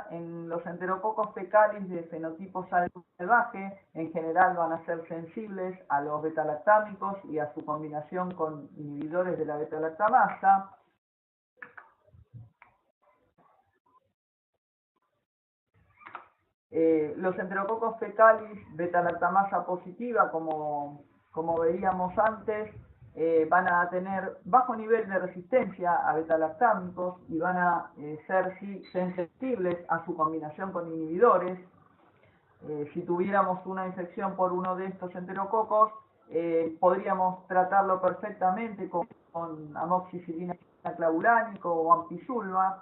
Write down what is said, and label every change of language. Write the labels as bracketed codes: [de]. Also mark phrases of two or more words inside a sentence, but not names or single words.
[es] En los enterococos fecalis de fenotipo salvaje, en general van a ser sensibles a los beta-lactámicos y a su combinación con inhibidores de la beta-lactamasa. Los enterococos fecalis beta-lactamasa positiva, como veíamos antes, van a tener bajo nivel de resistencia a beta-lactámicos y van a ser sensibles a su combinación con inhibidores. Si tuviéramos una infección por uno de estos enterococos, podríamos tratarlo perfectamente con amoxicilina clavulánico o ampicilina.